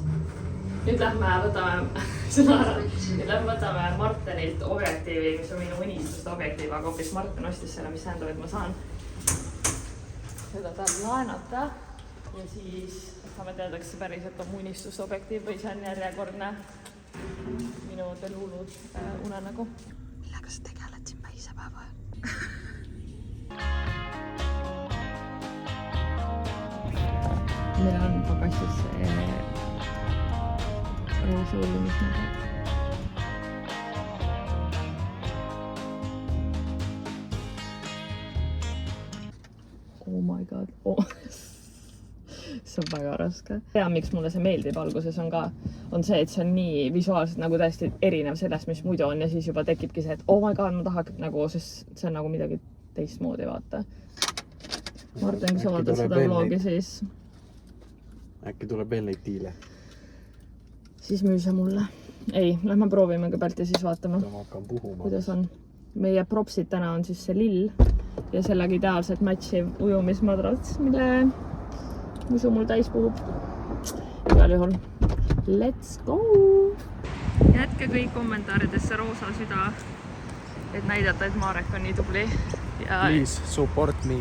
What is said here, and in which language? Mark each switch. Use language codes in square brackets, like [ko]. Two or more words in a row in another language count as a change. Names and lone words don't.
[et] Nüüd lähme võtame Martenilt objektiivi, mis on minu unistuste objektiiv, aga hoopis Marten ostis selle, mis tähendab, et ma saan seda tahab laenata ja siis saame teada, kas see päriselt on mu unistusobjektiiv või see on järjekordne minu Delulu unenägu. Millega sa tegeled siin päisepäeva? Meil on pagasis roosa ujumisnägu. [en] Oh my god, [et] see on väga raske. Tea, miks mulle see meeldib alguses on see, et see on nii visuaalselt nagu täiesti erinev sellest, mis muidu on ja siis juba tekibki see, et [en] oh my god, [et] ma tahaks nagu, sest see on nagu midagi teistmoodi, vaata. Martin, kui sa vaatad seda vlogi, siis... Äkki tuleb veel neid diile? Siis müü see mulle. Ei, lähme proovime kõigepealt ja siis vaatame, kuidas on. Meie propsid täna on siis see lill ja sellega ideaalselt matchiv ujumismadrats, mille musu mul täis puhub. Igal juhul, [en] let's go! [et] Jätke kõik kommentaaridesse roosa süda, et näidata, et Marek on nii tubli. Ja [en] please support me.